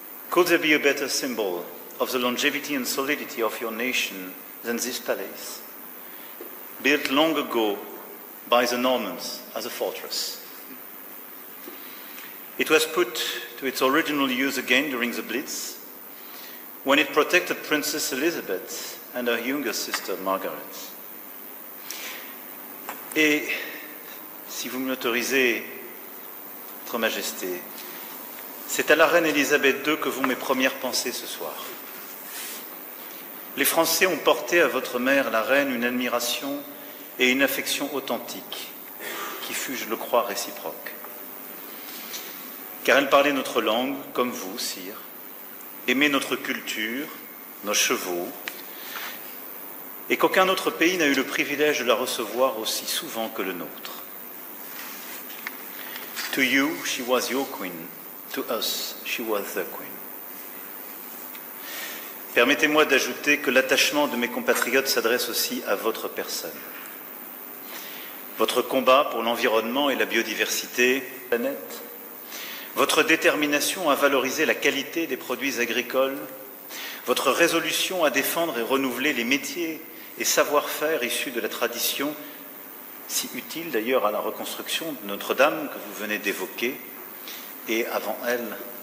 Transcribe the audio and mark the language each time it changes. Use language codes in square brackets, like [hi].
[en] Could there be a better symbol of the longevity and solidity of your nation than this palace, built long ago by the Normans as a fortress? It was put to its original use again during the Blitz, when it protected Princess Elizabeth and her younger sister Margaret. [fr] Et, si vous me l'autorisez, Votre Majesté, c'est à la reine Elisabeth II que vont mes premières pensées ce soir. Les Français ont porté à votre mère, la reine, une admiration et une affection authentique, qui fut, je le crois, réciproque. Car elle parlait notre langue, comme vous, sire, aimait notre culture, nos chevaux, et qu'aucun autre pays n'a eu le privilège de la recevoir aussi souvent que le nôtre. [en] To you, she was your queen. To us, she was the queen. [fr] Permettez-moi d'ajouter que l'attachement de mes compatriotes s'adresse aussi à votre personne. Votre combat pour l'environnement et la biodiversité, la planète, votre détermination à valoriser la qualité des produits agricoles, votre résolution à défendre et renouveler les métiers et savoir-faire issus de la tradition, si utile d'ailleurs à la reconstruction de Notre-Dame que vous venez d'évoquer, et avant elle,